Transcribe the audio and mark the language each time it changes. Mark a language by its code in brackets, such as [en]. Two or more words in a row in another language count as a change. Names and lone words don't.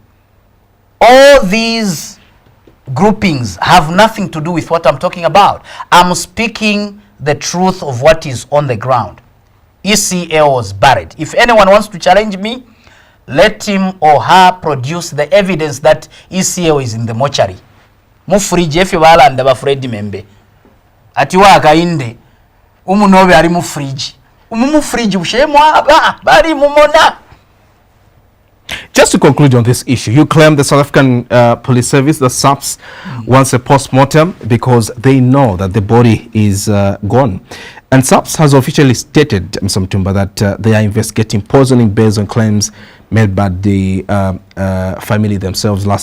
[en] All these groupings have nothing to do with what I'm talking about. I'm speaking the truth of what is on the ground. ECL was buried. If anyone wants to challenge me, let him or her produce the evidence that ECL is in the mortuary. [bem] Mufriji efe balanda ba Fred Membe. Ati wa kainde umunobe ari mufriji. Umufriji ushemwa bari mumona. [en] Just to conclude on this issue, you claim the South African Police Service, the SAPS, wants a post-mortem because they know that the body is gone. And SAPS has officially stated, Mr. Mutumba, that they are investigating poisoning based on claims made by the family themselves last year.